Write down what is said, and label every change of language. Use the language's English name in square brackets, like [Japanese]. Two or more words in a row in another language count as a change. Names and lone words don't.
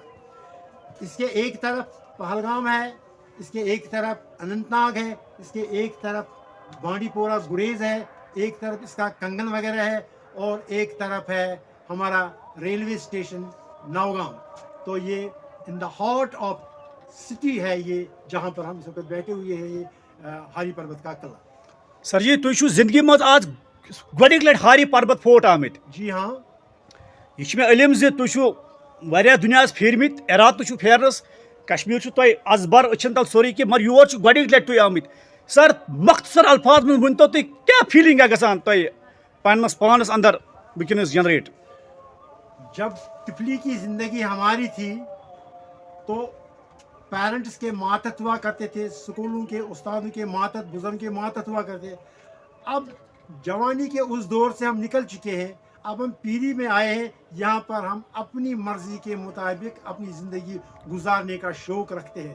[Hindi] इसके एक तरफ पहलगाम है, इसके एक तरफ अनंतनाग है, इसके एक तरफ बांडीपोरा गुरेज है, एक तरफ इसका कंगन वगैरह है और एक तरफ है हमारा रेलवे स्टेशन नौगांव। तो ये [English] in the heart of city [Hindi] है ये, जहाँ पर हम इस वक्त बैठे हुए हैं, ये हारी पर्वत का किला। [Kashmiri] सर जी तुम जिंदगी मज आज गोडिक लट हारी पर्वत फोर्ट आमित। [Hindi] जी हाँ, [Kashmiri] यह इलम वारिया दुनिया फेरमित, इराद तो फेरनस, कश्मीर तुम अजबर अचन तल सोरी कि मगर योर गोडिक लट तुम आमित। सर मख्तसर अल्फाज में वन तो क्या फीलिंग गसान पन्नस पानस अंदर वनस जनरेट। [Hindi] जब टिफली की ज़िंदगी हमारी थी तो पेरेंट्स के मातहत हुआ करते थे, स्कूलों के उस्तादों के मातहत, बुजुर्ग के मातहत हुआ करते। अब जवानी के उस दौर से हम निकल चुके हैं, अब हम पीढ़ी में आए हैं, यहाँ पर हम अपनी मर्ज़ी के मुताबिक अपनी ज़िंदगी गुजारने का शौक़ रखते हैं।